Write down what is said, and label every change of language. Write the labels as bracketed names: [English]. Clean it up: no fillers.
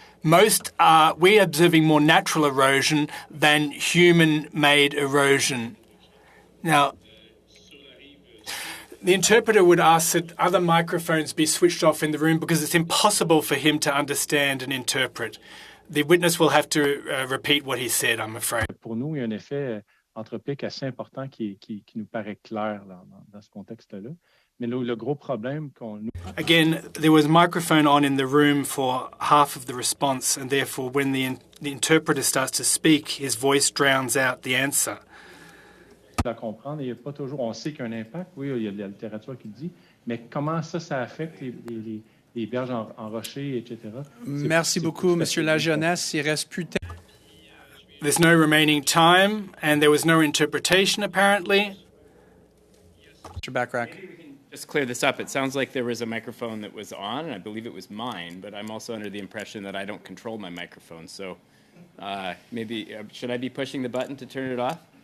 [English] We're observing more natural erosion than human-made erosion. Now, the interpreter would ask that other microphones be switched off in the room because it's impossible for him to understand and interpret. The witness will have to repeat what he said, I'm afraid. [French] Pour nous, il y a un effet anthropique assez important qui nous paraît clair dans ce contexte-là. Mais le gros problème qu'on... [English] Again, there was a microphone on in the room for half of the response, and therefore when the interpreter starts to speak, his voice drowns out the answer. [French] À comprendre, il y a pas toujours... On sait qu'il y a un impact, oui, il y a de la littérature qui le dit, mais comment ça affecte les berges en rocher, etc. Merci beaucoup, Monsieur Lajeunesse. Il reste plus de... [English] There's no remaining time, and there was no interpretation, apparently. Mr. Backrack. Just clear this up. It sounds like there was a microphone that was on, and I believe it was mine, but I'm also under the impression that I don't control my microphone. So maybe, should I be pushing the button to turn it off?